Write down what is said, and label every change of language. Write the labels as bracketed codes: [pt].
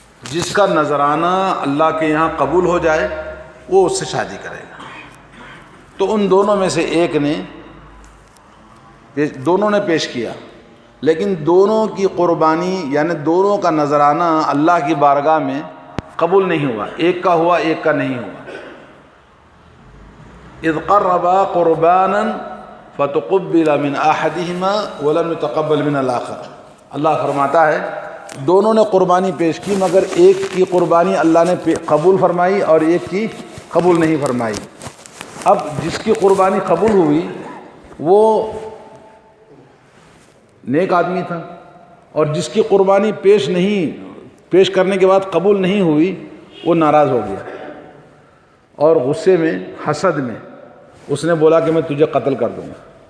[ur] جس کا نذرانہ اللہ کے یہاں قبول ہو جائے وہ اس سے شادی کرے گا. تو ان دونوں میں سے ایک نے دونوں نے پیش کیا، لیکن دونوں کی قربانی یعنی دونوں کا نذرانہ اللہ کی بارگاہ میں قبول نہیں ہوا. ایک کا ہوا، ایک کا نہیں ہوا. [ar] اذ قربا قربانا فتقبل من احدهما ولم يتقبل من الاخر. [ur] اللہ فرماتا ہے دونوں نے قربانی پیش کی مگر ایک کی قربانی اللہ نے قبول فرمائی اور ایک کی قبول نہیں فرمائی. اب جس کی قربانی قبول ہوئی وہ نیک آدمی تھا، اور جس کی قربانی پیش کرنے کے بعد قبول نہیں ہوئی وہ ناراض ہو گیا، اور غصے میں، حسد میں اس نے بولا کہ میں تجھے قتل کر دوں گا.